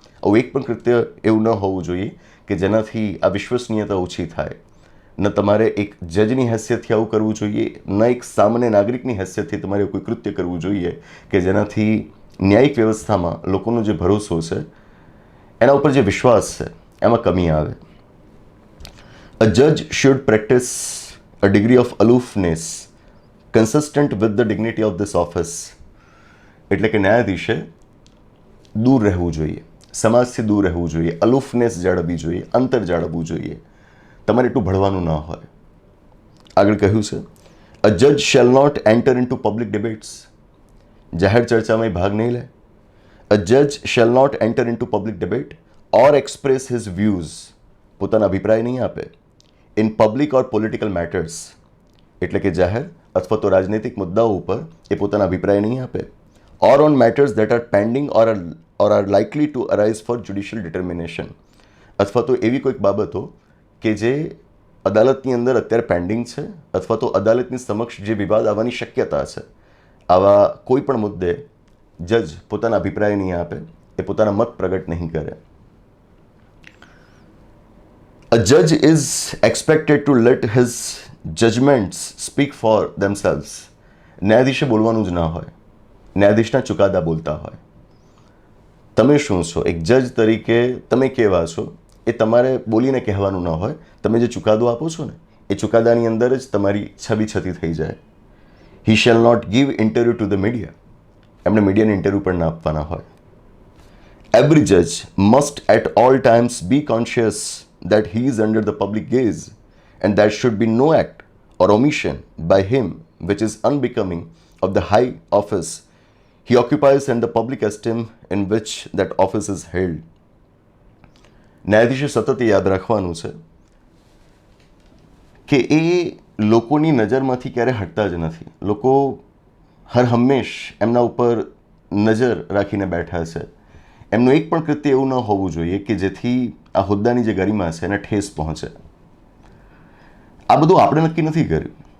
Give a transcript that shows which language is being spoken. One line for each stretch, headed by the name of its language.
Gujarati: આવું એક પણ કૃત્ય એવું ન હોવું જોઈએ કે જેનાથી આ વિશ્વસનીયતા ઓછી થાય. ન તમારે એક જજની હેસિયતથી આવું કરવું જોઈએ, ન એક સામાન્ય નાગરિકની હેસિયતથી તમારે કોઈ કૃત્ય કરવું જોઈએ કે જેનાથી ન્યાયિક વ્યવસ્થામાં લોકોનો જે ભરોસો છે, એના ઉપર જે વિશ્વાસ છે, એમાં કમી આવે.
English: A judge should practice a degree of aloofness consistent with the dignity of this office.
Gujarati: એટલે કે ન્યાયાધીશે દૂર રહેવું જોઈએ, સમાજથી દૂર રહેવું જોઈએ, અલુફનેસ જાળવવી જોઈએ, અંતર જાળવવું જોઈએ, તમારે એટલું ભળવાનું ન હોય. આગળ કહ્યું છે,
English: અ જજ shall not enter in two public debates.
Gujarati: જાહેર ચર્ચામાં ભાગ નહીં લે.
English: અ જજ shall not enter in two public debate or express his views.
Gujarati: પોતાના અભિપ્રાય નહીં આપે.
English: in public or political matters,
Gujarati: એટલે કે જાહેર અથવા તો રાજનૈતિક મુદ્દાઓ ઉપર એ પોતાના અભિપ્રાય નહીં આપે.
English: or on matters that are pending or are likely to arise for judicial determination,
Gujarati: અથવા તો એવી કોઈક બાબતો કે જે અદાલતની અંદર અત્યારે પેન્ડિંગ છે અથવા તો અદાલતની સમક્ષ જે વિવાદ આવવાની શક્યતા છે, આવા કોઈ પણ મુદ્દે જજ પોતાના અભિપ્રાય નહીં આપે, એ પોતાના મત પ્રગટ નહીં કરે.
English: A judge is expected to let his judgments speak for themselves.
Gujarati: ન્યાયાધીશે બોલવાનું જ ના હોય, ન્યાયાધીશના ચુકાદા બોલતા હોય. તમે શું છો, એક જજ તરીકે તમે કેવા છો એ તમારે બોલીને કહેવાનું ન હોય. તમે જે ચુકાદો આપો છો ને, એ ચુકાદાની અંદર જ તમારી છબી છતી થઈ જાય.
English: He shall not give interview to the media.
Gujarati: એમણે મીડિયાને ઇન્ટરવ્યૂ પણ ના આપવાના હોય.
English: Every જજ must at all times B conscious that he is under the public gaze and there should be no act or omission by him which is unbecoming of the high office he occupies and the public esteem in which that office is held.
Gujarati: ન્યાયાધીશે સતત યાદ રાખવાનું છે કે એ લોકોની નજરમાંથી ક્યારે હટતા જ નથી. લોકો હર હંમેશ એમના ઉપર નજર રાખીને બેઠા છે. એમનું એક પણ કૃત્ય એવું ન હોવું જોઈએ કે જેથી આ હોદ્દાની જે ગરિમા છે એને ઠેસ પહોંચે. આ બધું આપણે નક્કી નથી કર્યું.